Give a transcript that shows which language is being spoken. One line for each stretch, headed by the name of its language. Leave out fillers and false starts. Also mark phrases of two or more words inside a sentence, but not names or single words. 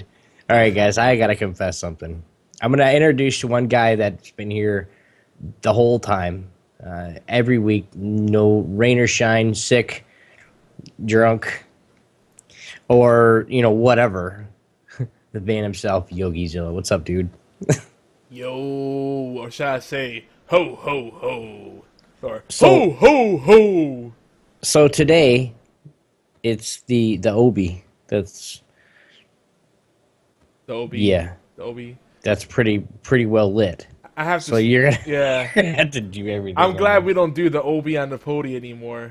English: All right, guys, I got to confess something. I'm going to introduce one guy that's been here the whole time, every week, no rain or shine, sick, drunk, or, whatever. The man himself, Yogi Zilla. What's up, dude? Yo, or should I say, ho, ho, ho. Or, So- ho, ho, ho. So today, it's the Obi. That's, The OB. yeah, The OB. that's pretty well lit. I have to. So you're gonna Yeah. have to do everything. I'm on glad it. we don't do the OB on the podium anymore.